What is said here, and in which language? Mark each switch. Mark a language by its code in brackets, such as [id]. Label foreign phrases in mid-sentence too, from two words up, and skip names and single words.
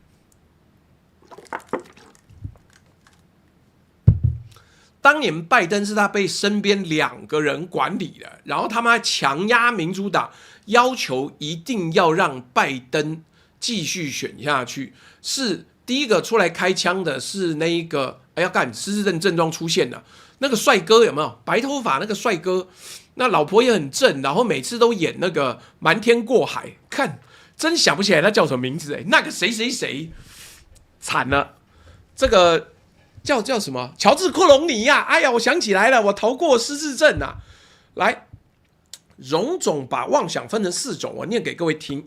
[zh] 當年拜登是他被身邊2個人管理的，然後他們還強壓民主黨，要求一定要讓拜登繼續選下去。是第一個出來開槍的是那一個。要幹失智症症狀出現了，那個帥哥有沒有？白頭髮那個帥哥，那老婆也很正，然後每次都演那個瞞天過海，看真想不起來他叫什麼名字那個誰慘了，這個叫什麼？喬治·克隆尼呀！哎呀，我想起來了，我逃過失智症啊！來，榮總把妄想分成4種，我念給各位聽。